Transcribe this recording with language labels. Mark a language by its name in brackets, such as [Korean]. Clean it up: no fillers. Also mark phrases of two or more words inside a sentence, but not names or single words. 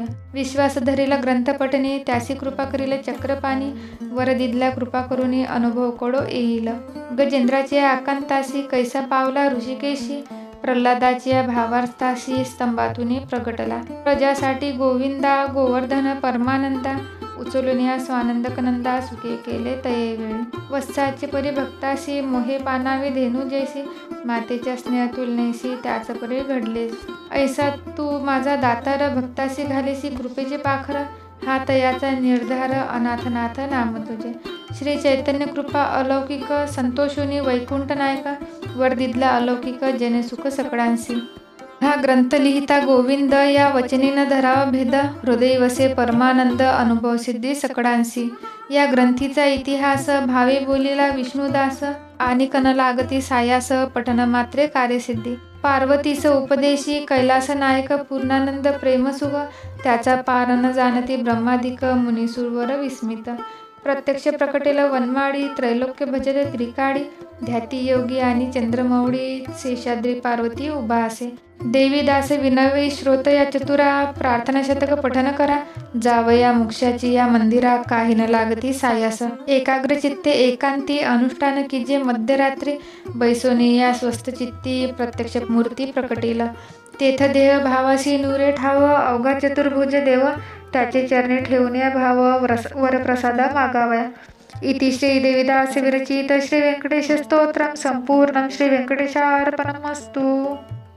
[Marathi] विश्वास धरिला ग्रंथ पठनी, त्यासी कृपा करील चक्रपाणी, वर दिदला कृपा करुनी, अनुभव कोडो येईल. गजेंद्राची आकांतासी, कैसा पावला ऋषिकेशी, प्रल्हादाच्या भावार्थासी, स्तंभातून प्रगटला. प्रजासाठी गोविंदा, गोवर्धन परमानंदा, उचलून या स्वानंदकनंदा, सुखे केले तये वेळी. वत्साचे परिभक्तासी, मोहे पानावे धेनू जैसी, मातेच्या स्नेह तुलनेसी, त्याच परी घडलेस. ऐसा तू माझा दातार, भक्तासी घालेसी कृपेचे पाखर, हा तयाचा निर्धार, अनाथनाथ नाम तुझे. श्री चैतन्य कृपा अलौकिक, संतोषुनी वैकुंठ नायका, वर दिदला अलौकिक, जने सुख सकळांसी. हा ग्रंथ लिहिता गोविंद, या वचनीन धरावा भेद, हृदय वसे परमानंद, अनुभव सिद्धी सकळांसी. या ग्रंथीचा इतिहास, भावे बोलिला विष्णुदास, आणि कन लागती सायास, पठन मात्रे कार्यसिद्धी. पार्वतीस उपदेशी, कैलास नायक पूर्णानंद प्रेमसुख, त्याचा पार न जाणती ब्रह्मादिक, मुनिसुरवर विस्मित. प्रत्यक्ष प्रकटेल वनमाळी, त्रैलोक्य भजले त्रिकाळी, ध्याती योगी आणि चंद्रमौळी, शेषाद्री पार्वती उभा असे. देवीदास विनवी श्रोत या चतुरा, प्रार्थना शतक पठन करा, जावया मोक्षाची या मंदिरा, काही न लागती सायास. एकाग्र चित्ते एकांती, अनुष्ठान कीजे मध्यरात्री, बैसोनी या स्वस्थ चित्ती, प्रत्यक्ष मूर्ती प्रकटेल. तेथ देह भावासी नुरे ठाव, अवघा चतुर्भुज देव, त्याचे चरणे ठेवून या भाव, वरप्रसादा मागावया. [Sanskrit] इति श्री देवीदास विरचित श्री व्यंकटेश स्तोत्रम संपूर्णम. श्री व्यंकटेशार्पणमस्तु.